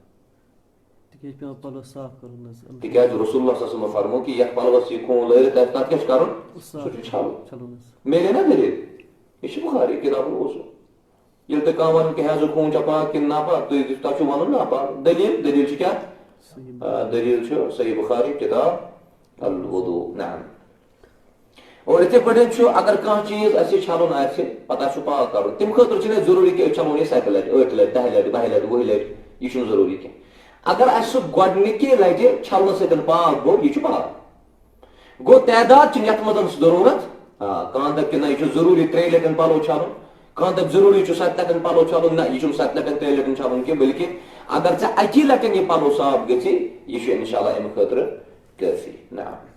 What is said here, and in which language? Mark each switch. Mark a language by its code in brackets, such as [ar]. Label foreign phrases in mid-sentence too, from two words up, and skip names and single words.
[ks] تِکیٛازِ رسول اللہ [ar] صلی اللہ علیہ وسلم [ks] فرمو کہ یتھ پلوس یہِ خوٗن لٲرِتھ آسہِ تتھ کیٛاہ چھُ کرُن سُہ چھُ چھلُن میلے نا دٔلیٖل یہِ چھُ بُخاری کِتابن اوسُن ییٚلہِ تُہۍ کانٛہہ ونہِ کہ حیضُک خوٗن چھا پاک کِنہٕ ناپاک تۄہہِ چھُو ونُن ناپاک دٔلیٖل چھِ کیٛاہ دٔلیٖل چھُ صحیح بُخاری کِتاب الوضوٗ نعم اور اتھے پہ اگر کھانا چیز اچھے چھلن آسہ پتہ پاک کر تم خاطر ضروری کہ چھلون یہ 7 لٹہ 8 لٹہ 10 لٹہ 12 لٹہ 20 لٹہ یہ ضروری کی اگر اس گۄڈنِکہِ لٹہِ چھلنہٕ سۭتۍ پاک گوٚو یہِ چھُ پاک گوٚو تعداد چھِنہٕ یتھ منٛز ضروٗرت کانٛہہ دَپہِ کہِ نہ یہِ چھُ ضروٗری 3 لٹہِ پلو چھلُن کانٛہہ دَپہِ ضروٗری چھُ 7 لٹہِ پلو چھلُن نہ یہِ چھُنہٕ 7 لٹہِ 3 لٹہِ چھلُن کینٛہہ بلکہِ اگر ژےٚ اکی لٹہِ یہِ پلو صاف گژھِ یہِ چھُ انشاءاللہ امہِ خٲطرٕ کٲفی نعم